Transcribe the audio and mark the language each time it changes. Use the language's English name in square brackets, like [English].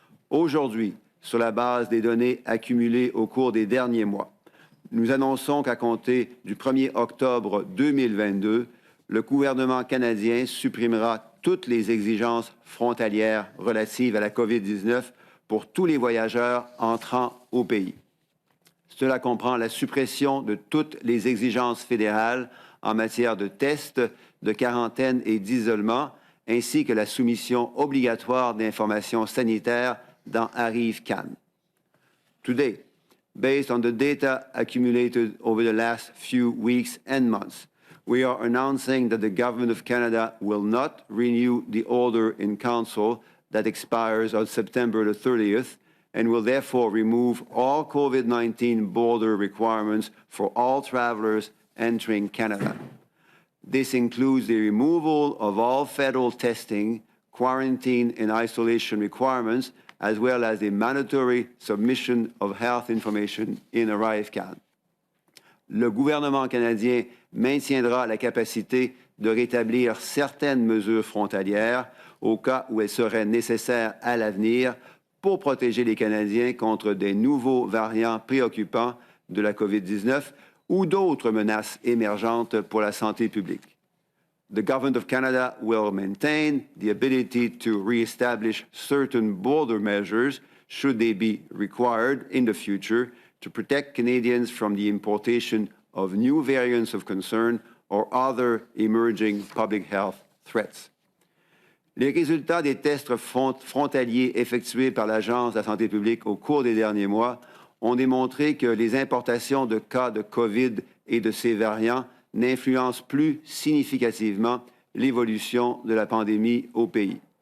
[French] Aujourd'hui, sur la base des données accumulées au cours des derniers mois, nous annonçons qu'à compter du 1er octobre 2022, le gouvernement canadien supprimera toutes les exigences frontalières relatives à la COVID-19 pour tous les voyageurs entrant au pays. Cela comprend la suppression de toutes les exigences fédérales en matière de tests, de quarantaine et d'isolement, ainsi que la soumission obligatoire d'informations sanitaires dans ArriveCan. [English] Today, based on the data accumulated over the last few weeks and months, we are announcing that the Government of Canada will not renew the order in Council that expires on September the 30th and will therefore remove all COVID-19 border requirements for all travelers entering Canada. This includes the removal of all federal testing, quarantine, and isolation requirements, as well as the mandatory submission of health information in ArriveCan. [French] Le gouvernement canadien maintiendra la capacité de rétablir certaines mesures frontalières au cas où elles seraient nécessaires à l'avenir pour protéger les Canadiens contre des nouveaux variants préoccupants de la COVID-19 ou d'autres menaces émergentes pour la santé publique. [English] The Government of Canada will maintain the ability to re-establish certain border measures should they be required in the future to protect Canadians from the importation of new variants of concern or other emerging public health threats. [French] Les résultats des tests frontaliers effectués par l'Agence de la santé publique au cours des derniers mois ont démontré que les importations de cas de COVID et de ces variants n'influencent plus significativement l'évolution de la pandémie au pays.